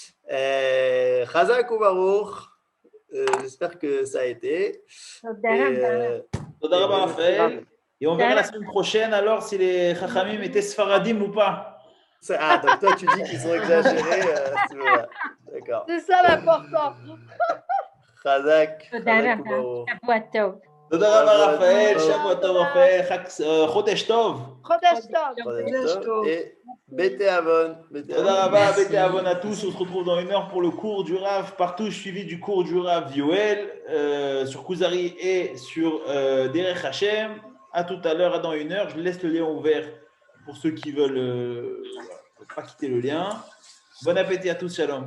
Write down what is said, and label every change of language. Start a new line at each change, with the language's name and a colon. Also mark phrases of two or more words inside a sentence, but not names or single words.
French: Chazak ou Baruch. J'espère que ça a été.
Hebrew: תודה רבה Raphaël.
French: Et on verra la semaine prochaine alors si les Chachamim étaient Sfaradim ou pas. Ah, donc toi tu dis qu'ils sont exagérés. D'accord. C'est ça l'important. Chazak.
Hebrew: תודה רבה Raphaël שבוע טוב Raphaël חודש טוב. חודש טוב. Et בתיאבון. תודה רבה בתיאבון
French: à tous. On se retrouve dans 1 heure pour le cours du Rav Partouche, suivi du cours du Rav Yoel sur Kuzari et sur Derech Hashem. À tout à l'heure, dans 1 heure. Je laisse le lien ouvert pour ceux qui veulent pas quitter le lien. Bon appétit à tous, shalom.